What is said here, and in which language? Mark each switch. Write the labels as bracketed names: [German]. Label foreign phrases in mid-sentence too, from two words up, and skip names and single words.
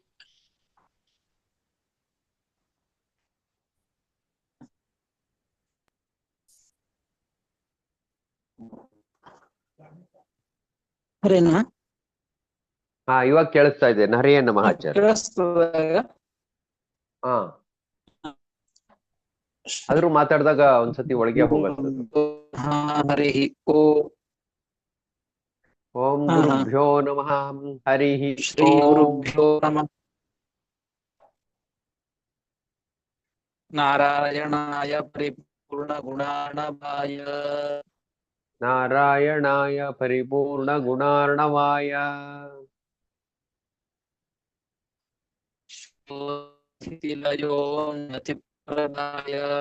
[Kannada] ಹರೇನಾ? ಇವಾಗ ಕೇಳಿಸ್ತಾ ಇದೆ. [Sanskrit] ಹರಿಯೇ ನಮಃ ಆಚಾರ್ಯ. [Kannada] ಕೇಳಿಸ್ತದ? ಹಾ ಆದ್ರೂ ಮಾತಾಡಿದಾಗ ಒಂದ್ಸತಿ ಒಳಗೆ ಹೋಗತ್ತದು. [Sanskrit] ಹರಿ ಓ ಓಂ ಗುರುಭ್ಯೋ ನಮಃ. ಹರಿ ಶ್ರೀ ಓಂ. ಗುರುಭ್ಯೋ ನಮಃ. ನಾರಾಯಣಾಯ ಪರಿಪೂರ್ಣ ಗುಣಾರ್ಣವಾಯ ನಾರಾಯಣಾಯ ಪರಿಪೂರ್ಣ ಗುಣಾರ್ಣವಾಯ ಸ್ಥಿತಿಲಯೋನ್ಯತಿಪ್ರದಾಯ